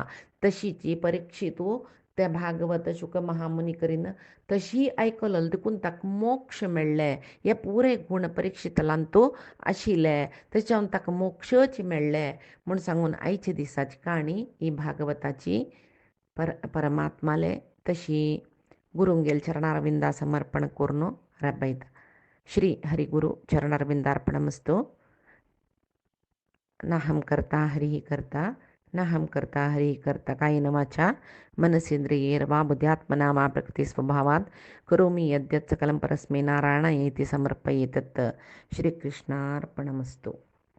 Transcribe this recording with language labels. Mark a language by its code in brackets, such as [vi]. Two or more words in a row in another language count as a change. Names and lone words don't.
[kok] तशीची परिक्षितू ते भागवत शुक महामुनी करीन तशी आयकलो देखून ताका मोक्ष मेळ्ळे हे पुरे गुण परीक्षितलांतू आशिल्ले तेच्या ताका मोक्षच मेळ्ळे म्हूण सांगून आयच्या दिसाची काणी ही भागवताची परमात्माले तशी गुरुंगेल चरणारविंदा समर्पण करून राबयता [sa] श्री हरिगुरु चरणारविंदार्पणमस्तु नाहं कर्ता हरिः कर्ता नाहं कर्ता हरिः कर्ता कायेन वाचा मनसेन्द्रियैर्वा बुद्ध्यात्मना वा प्रकृतिस्वभावात् करोमि यद्यत् सकलं परस्मै नारायणाय इति समर्पये तत् श्रीकृष्णार्पणमस्तु।